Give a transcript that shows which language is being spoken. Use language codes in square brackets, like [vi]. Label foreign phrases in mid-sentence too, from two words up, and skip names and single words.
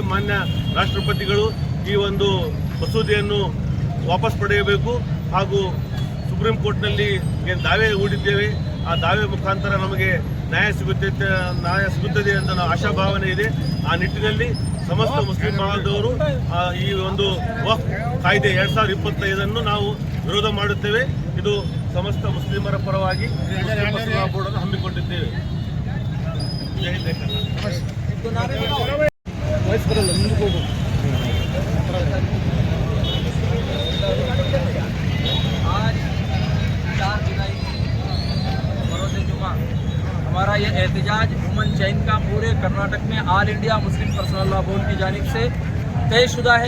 [kn] ಮಾನ್ಯ ರಾಷ್ಟ್ರಪತಿಗಳು ಈ ಒಂದು ಮಸೂದೆಯನ್ನು ವಾಪಸ್ ಪಡೆಯಬೇಕು ಹಾಗೂ ಸುಪ್ರೀಂ ಕೋರ್ಟ್ನಲ್ಲಿ ಏನು ದಾವೆ ಹೂಡಿದ್ದೇವೆ ಆ ದಾವೆ ಮುಖಾಂತರ ನಮಗೆ ನ್ಯಾಯ ಸಿಗುತ್ತದೆ ಅಂತ ನಾವು ಆಶಾಭಾವನೆ ಇದೆ. ಆ ನಿಟ್ಟಿನಲ್ಲಿ ಸಮಸ್ತ ಮುಸ್ಲಿಂ ಬಾಂಧವರು ಈ ಒಂದು ವಕ್ಫ್ ಕಾಯ್ದೆ 2025 ನಾವು ವಿರೋಧ ಮಾಡುತ್ತೇವೆ. ಇದು ಸಮಸ್ತ ಮುಸ್ಲಿಮರ ಪರವಾಗಿ ಬೋರ್ಡ್ ಅನ್ನು ಹಮ್ಮಿಕೊಂಡಿದ್ದೇವೆ. [hi] हमारा ये एहतजाज [en] woman chain [hi] का पूरे कर्नाटक में ऑल इंडिया मुस्लिम पर्सनल लॉ बोर्ड की जानिब से तयशुदा है.